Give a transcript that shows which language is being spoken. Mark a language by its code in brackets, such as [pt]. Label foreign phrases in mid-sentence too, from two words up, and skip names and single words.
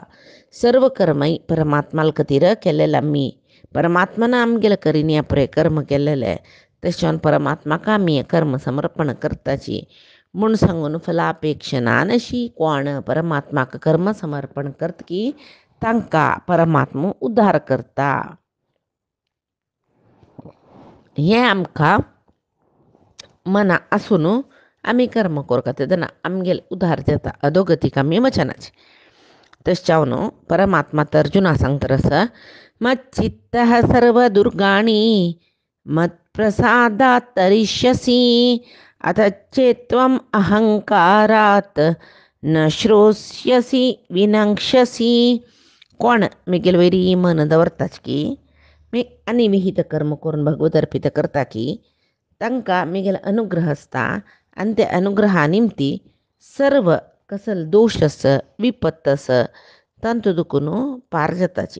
[kok] सर्व कर्मय परमात्माल खातीर केलेले आमी परमात्मान आमगेले करिनी पुरे कर्म केलेले तशें परमात्माक आमी कर्म समर्पण करताची म्हूण सांगून फलापेक्षना नशी कोण परमात्माक कर्म समर्पण करतकी तांकां परमात्मा उद्धार करता. हें आमकां मना आसून आमी कर्म कोरता तेदना आमगेले उद्धार जाता अधोगतीक आमी वचनाची. तशें न्हू परमात्मा तर अर्जुना सांगता आसा [sa] मच्चित्तः सर्व दुर्गाणी मत्प्रसादात् तरिष्यसि अथचेत्त्वम् अहंकारात् न श्रोष्यसि विनंक्षसि. [kok] कोण मिगेल वयरी मन दवरताच की आनी विहित कर्म करून भगवत अर्पित करता की तांकां मिगेल अनुग्रह आसता आनी ते अनुग्रहा निमती सर्व कसल दोश आस विपत्त आस तांतू दुखून पार जाताची.